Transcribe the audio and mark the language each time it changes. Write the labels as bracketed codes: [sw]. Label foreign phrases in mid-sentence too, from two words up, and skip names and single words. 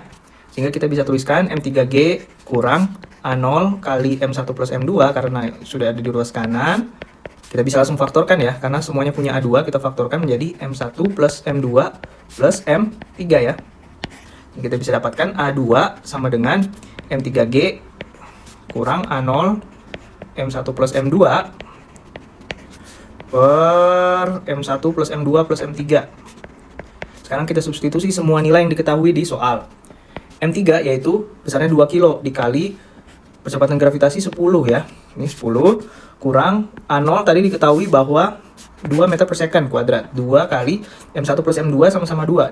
[id] Sehingga kita bisa tuliskan M3G kurang A0 kali M1 plus M2 karena sudah ada di ruas kanan. Kita bisa langsung faktorkan ya, karena semuanya punya A2, kita faktorkan menjadi M1 plus M2 plus M3 ya. Kita bisa dapatkan A2 sama dengan M3G kurang A0 M1 plus M2 per M1 plus M2 plus M3. Sekarang kita substitusi semua nilai yang diketahui di soal. M3 yaitu besarnya 2 kilo dikali percepatan gravitasi 10 ya. Ini 10 kurang A0 tadi diketahui bahwa 2 [en] meter per second [id] kuadrat. 2 kali M1 plus M2 sama-sama 2.